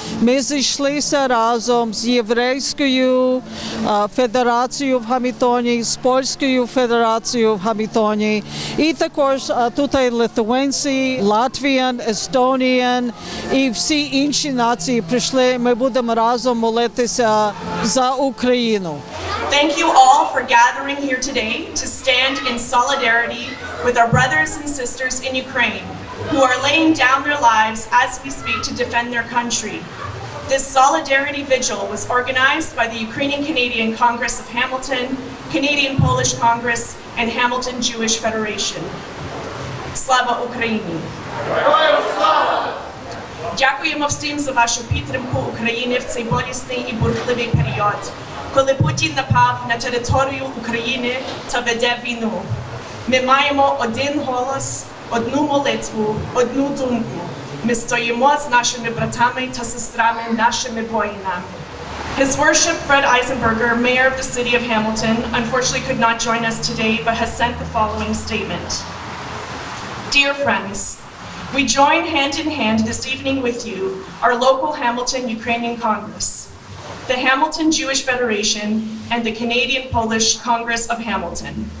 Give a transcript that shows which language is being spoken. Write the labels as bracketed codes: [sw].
[uk] Ми зійшлися разом з Єврейською федерацією в Гамільтоні, з Польською федерацією в Гамільтоні. І також тут литвинці, латвіян, естонійн і всі інші нації прийшли. Ми будемо разом молитися за Україну. [en] Thank you all for gathering here today to stand in solidarity with our brothers and sisters in Ukraine who are laying down their lives as we speak to defend their country. This solidarity vigil was organized by the Ukrainian Canadian Congress of Hamilton, Canadian Polish Congress, and Hamilton Jewish Federation. [uk] Slava Ukraini! Дякуємо всім за вашу підтримку України в цей болісний і бурхливий період, коли Путін напав на територію України та веде війну. Ми маємо один голос, одну молитву, одну думку. Ми стоїмо з нашими братами та сестрами, нашими воїнами. [en] His Worship Fred Eisenberger, Mayor of the City of Hamilton, unfortunately could not join us today, but has sent the following statement. Dear friends, we join hand in hand this evening with you, our local Hamilton Ukrainian Congress, the Hamilton Jewish Federation, and the Canadian Polish Congress of Hamilton.